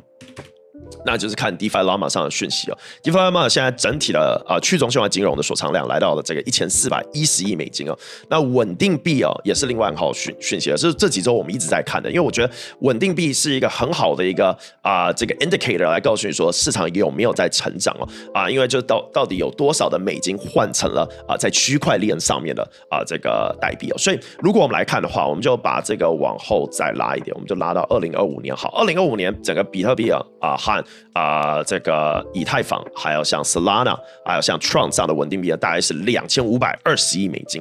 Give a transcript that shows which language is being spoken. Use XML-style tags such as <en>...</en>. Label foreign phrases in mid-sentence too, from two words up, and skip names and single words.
<zh>那就是看 DeFi Llama 上的訊息哦。DeFi Llama 現在整體的去中心化金融的鎖藏量來到了這個1410億美金哦。那穩定幣哦也是另外很好訊息，是這幾周我們一直在看的，因為我覺得穩定幣是一個很好的一個這個 indicator 來告訴你說市場有沒有在成長哦因為就到底有多少的美金換成了在區塊鏈上面的這個代幣哦。所以如果我們來看的話，我們就把這個往後再拉一點，我們就拉到2025年好。2025年整個比特幣和這個以太坊，還有像 Solana， 還有像 Tron 這樣的穩定幣大概是2520億美金。</zh>